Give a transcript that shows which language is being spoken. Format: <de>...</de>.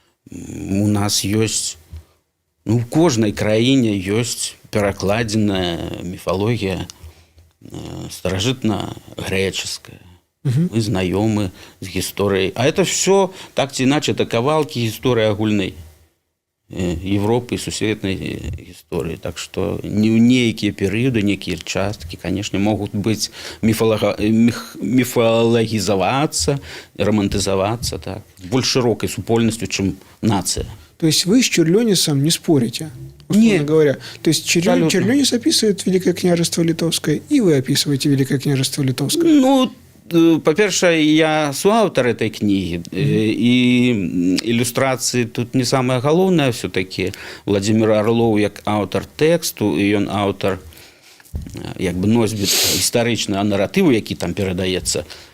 <ru>У нас есть, ну, в каждой краине есть перакладзеная мифология старажытна-греческая. Мы знакомы с историей. А это все, так или иначе, это кавалки истории агульной.</ru> <be>Европы і сусветнай гісторыі. Так што нейкія перыяды, нейкія часткі, канешне, могуць быць міфалагізавацца, романтызавацца, так, больш шырокай супольнасцю, чым нацыя.</be> <ru>То есть вы с Чурлёнисом не спорите? Нет. Говоря. То есть Абсолютно. Чурлёнис описывает Великое княжество Литовское, и вы описываете Великое княжество Литовское.</ru> <be>Ну, па-першае, я суаўтар этой кнігі, і ілюстрацыі тут не самае галоўнае</be> <ru>все-таки.</ru> <be>Владимир Орлов як аўтар тэксту, і ён аўтар як бы носьбіт гістарычнага наратыву, які там перадаецца.</be>